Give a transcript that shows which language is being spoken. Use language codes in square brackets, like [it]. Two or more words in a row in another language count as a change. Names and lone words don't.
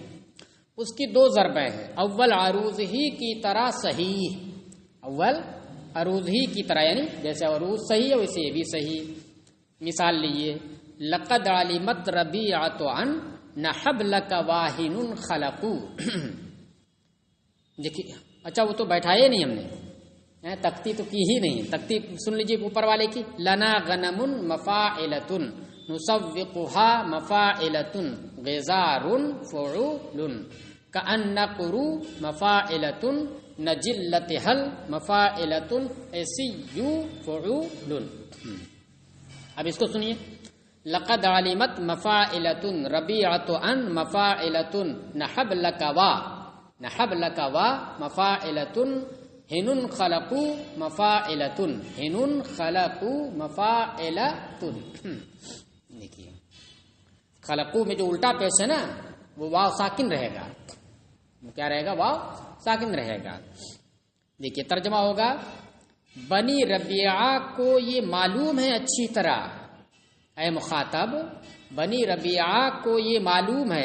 [ur] اس کی 2 ضربیں ہیں، اول عروض ہی کی طرح صحیح، اول عروض ہی کی طرح، یعنی جیسے عروض صحیح ہے ویسے یہ بھی صحیح۔ مثال لیجیے، [ar] لقد علمت ربیعۃ ان حبلک واہن خلقوا۔ [ur] دیکھیے اچھا وہ تو بیٹھائے نہیں ہم نے، تختی تو کی ہی نہیں، تختی سن لیجیے اوپر والے کی، [ar] لنا غنم مفاعلتن نسوقها مفاعلتن غزار فعول کأن قرو مفاعلتن نجلتها مفاعلتن عیسی فعول۔ [ur] اب اس کو سنیے، [ar] لقد علمت مفاعلتن ربیعۃ ان مفاعلتن نحبلک و مفاعلتن ہنن خلقو مفاعلتن ہنن خلقو مفاعلتن. [ur] دیکھیے خلقو میں جو الٹا پیش ہے نا وہ واو ساکن رہے گا. کیا رہے گا؟ واو ساکن رہے گا. دیکھیے ترجمہ ہوگا بنی ربیعہ کو یہ معلوم ہے اچھی طرح، اے مخاطب بنی ربیعہ کو یہ معلوم ہے.